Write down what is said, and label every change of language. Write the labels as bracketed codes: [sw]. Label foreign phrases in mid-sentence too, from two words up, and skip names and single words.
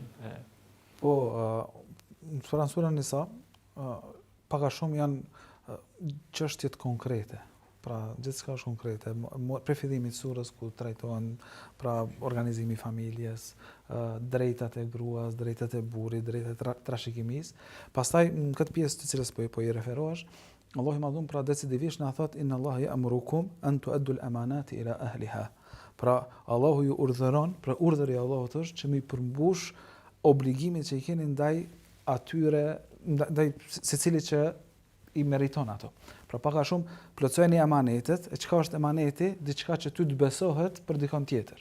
[sq] Po, në surën Nisa, pak a shumë janë çështjet konkrete. Pra, gjithçka është konkrete. Për fillimit surës ku trajtohen pra organizimi i familjes, drejtat e gruas, drejtat e burrit, drejtat e trashëgimisë. Pastaj në këtë pjesë të cilës po i referohesh, Allahu i Madhum pra decidivisht na thot [ar] إن الله يأمركم أن تؤدوا الأمانات إلى أهلها. [sq] Pra Allahu ju urdhëron, pra urdhëri i Allahut është që mi përmbush obligimin që i keni ndaj atyre, ndaj secilit që i meriton ato. Pra pak a shumë plotësojeni amanetet, e çka është emaneti, diçka që ty të besohet për dikon tjetër.